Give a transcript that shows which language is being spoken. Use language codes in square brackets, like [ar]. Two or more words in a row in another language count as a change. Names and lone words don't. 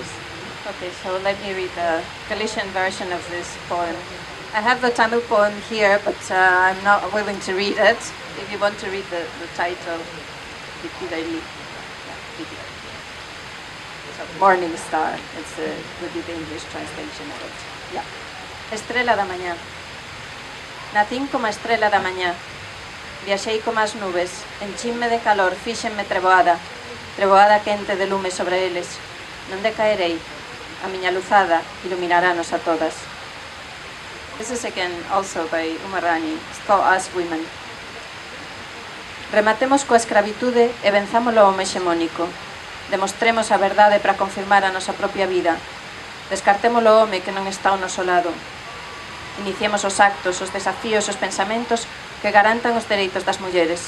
[en] Okay, so let me read the Galician version of this poem. I have the Tamil poem here, but I'm not willing to read it. If you want to read the title, Morning Star, would be the English translation of it. Yeah. [gl] Estrela da mañá. Nacín como a estrela da mañá. Viaxei como as nubes, enchínme de calor, fíxenme treboada quente de lume sobre eles. Non decaerei, a miña luzada iluminaranos a todas. [en] This is again also by Umarani. It's called Us Women. [gl] Rematemos coa escravitude e venzámolo ao home hexemónico. Demostremos a verdade para confirmar a nosa propia vida. Descartémolo ao home que non está ao noso lado. Iniciemos os actos, os desafíos, os pensamentos que garantan os dereitos das mulleres.